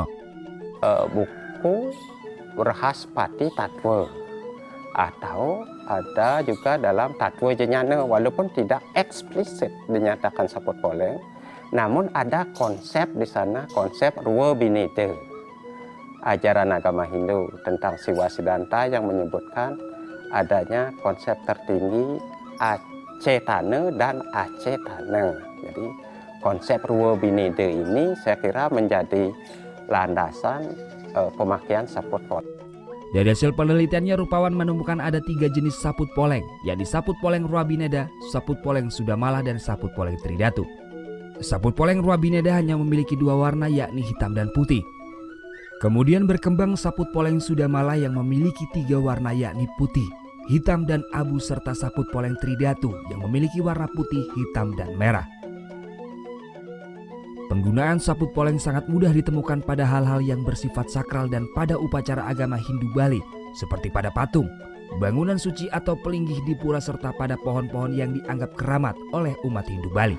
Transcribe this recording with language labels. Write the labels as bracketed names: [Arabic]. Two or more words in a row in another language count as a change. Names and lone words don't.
[Indonesian] Buku Waspati Tatwa atau ada juga dalam Tatwa Jenana, walaupun tidak eksplisit dinyatakan saput poleng, namun ada konsep di sana, konsep Rua Bineda, ajaran agama Hindu tentang Siwa Siddhanta yang menyebutkan adanya konsep tertinggi Acetana dan Acetana. Jadi konsep Rua Bineda ini saya kira menjadi landasan pemakaian saput poleng. Dari hasil penelitiannya, Rupawan menemukan ada 3 jenis saput poleng, yakni saput poleng Rua Bineda, saput poleng Sudamala, dan saput poleng Tridatu. Saput poleng Rua Bineda hanya memiliki 2 warna, yakni hitam dan putih. Kemudian berkembang saput poleng Sudamala yang memiliki 3 warna, yakni putih, hitam, dan abu, serta saput poleng Tridatu yang memiliki warna putih, hitam, dan merah. Penggunaan saput poleng sangat mudah ditemukan pada hal-hal yang bersifat sakral dan pada upacara agama Hindu Bali, seperti pada patung, bangunan suci atau pelinggih di pura, serta pada pohon-pohon yang dianggap keramat oleh umat Hindu Bali.